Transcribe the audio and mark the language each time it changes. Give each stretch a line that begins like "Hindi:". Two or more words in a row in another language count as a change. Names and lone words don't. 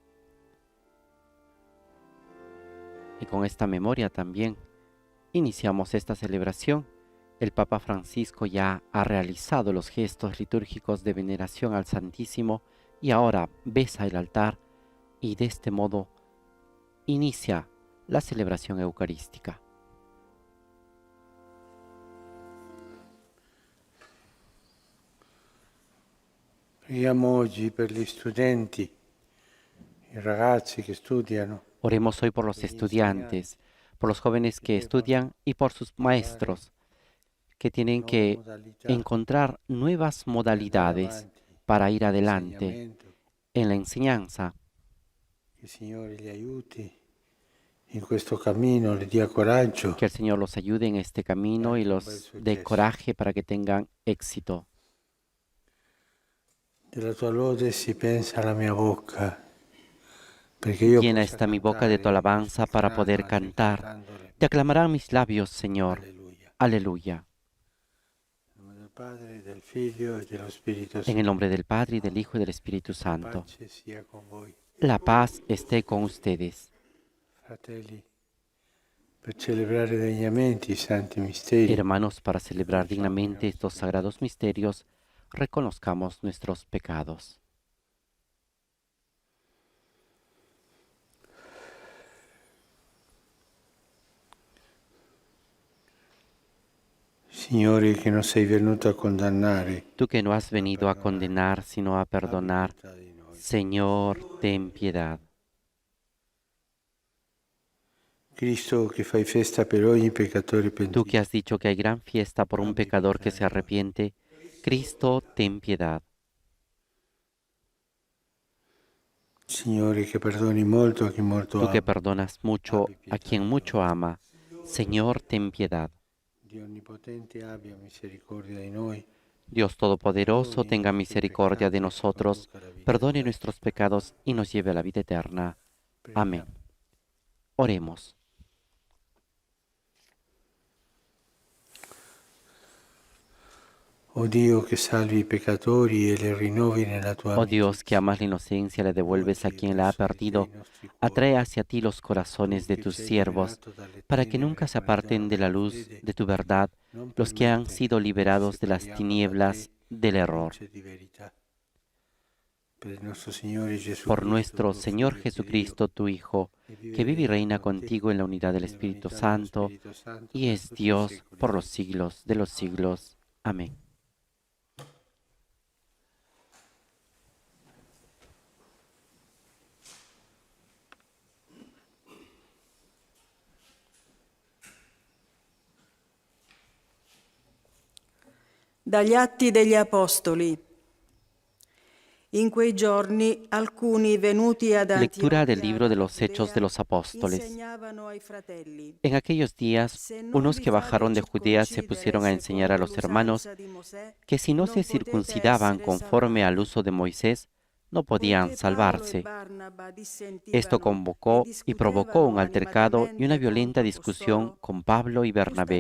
Spanish: Y con esta memoria también iniciamos esta celebración. El Papa Francisco ya ha realizado los gestos litúrgicos de veneración al Santísimo y ahora besa el altar y de este modo inicia la celebración eucarística.
Italian: Preghiamo oggi per gli studenti, i ragazzi che studiano.
Spanish: Oremos hoy por los estudiantes, por los jóvenes que estudian y por sus maestros, que tienen que encontrar nuevas modalidades para ir adelante en la enseñanza.
Italian: Que il Signore li aiuti in questo cammino, li dia coraggio.
Spanish: Que el Señor los ayude en este camino y los dé coraje para que tengan éxito.
Italian: Della tua lode si pensa alla mia bocca.
Spanish: Llena está mi boca de tu alabanza para poder cantar. Te aclamarán mis labios, Señor. Aleluya. En el nombre del Padre, y del Hijo, y del Espíritu Santo. La paz esté con ustedes. Hermanos, para celebrar dignamente estos sagrados misterios, reconozcamos nuestros pecados.
Italian: Signore, che non sei venuto a condannare.
Spanish: Tú que no has venido a condenar, sino a perdonar, Señor, ten piedad.
Italian: Cristo, che fai festa per ogni peccatore
Spanish: Tú
Italian: pentito.
Spanish: que has dicho que hay gran fiesta por un pecador que se arrepiente, Cristo, ten piedad.
Italian: Signore, che perdoni molto a chi molto
Spanish: Tú que
Italian: ama.
Spanish: perdonas mucho a quien mucho ama, Señor, ten piedad.
Italian: Dio onnipotente abbia misericordia di noi.
Spanish: Dios Todopoderoso, tenga misericordia de nosotros, perdone nuestros pecados y nos lleve a la vida eterna. Amén. Oremos.
Italian: Oh Dio, che salvi i peccatori e li rinnovi nella tua
Spanish: Oh Dios, que amas la inocencia, le devuelves a quien la ha perdido, atrae hacia ti los corazones de tus siervos, para que nunca se aparten de la luz de tu verdad los que han sido liberados de las tinieblas del error. Por nuestro Señor Jesucristo, tu Hijo, que vive y reina contigo en la unidad del Espíritu Santo, y es Dios por los siglos de los siglos. Amén.
Italian: Dagli Atti degli Apostoli. In quei giorni alcuni venuti ad
Spanish: Lectura del
Italian: Antioquia
Spanish: libro de los Hechos de los Apóstoles.
Italian: insegnavano ai fratelli.
Spanish: En aquellos días, unos que bajaron de Judea se pusieron a enseñar a los hermanos que si no se circuncidaban conforme al uso de Moisés, no podían salvarse. Esto convocó y provocó un altercado y una violenta discusión con Pablo y Bernabé.